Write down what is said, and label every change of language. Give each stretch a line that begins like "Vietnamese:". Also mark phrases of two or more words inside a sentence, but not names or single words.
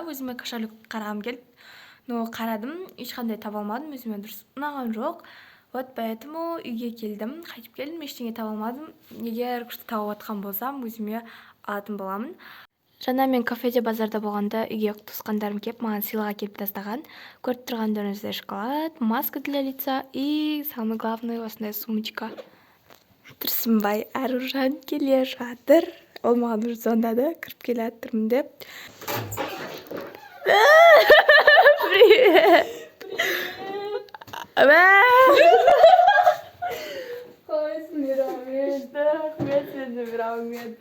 Kazakh: Өзіме кошелек қарағым келді. Но қарадым, ешқандай таба алмадым, өзіме дұрыс ұнаған жоқ.
Russian: Вот поэтому
Kazakh: үйге келдім, қайтып келдім, ештеңе таба алмадым. Егер күшті тауып атқан болсам, өзіме алатын боламын. Жаңа мен кафеде базарда болғанда үйге туысқандарым келіп, маған сыйлық әкеліп тастаған. Көріп тұрғандарыңыздай шоколад,
Russian: маска для лица и самый главный
Kazakh: осындай сумочка. Тұрсынбай Аружан келе жатыр. Ол маған уже звондады, кіріп келе жатырмын деп.
Russian: Привет!
Kazakh: Қойсын, рахмет, рахмет, сені рахмет.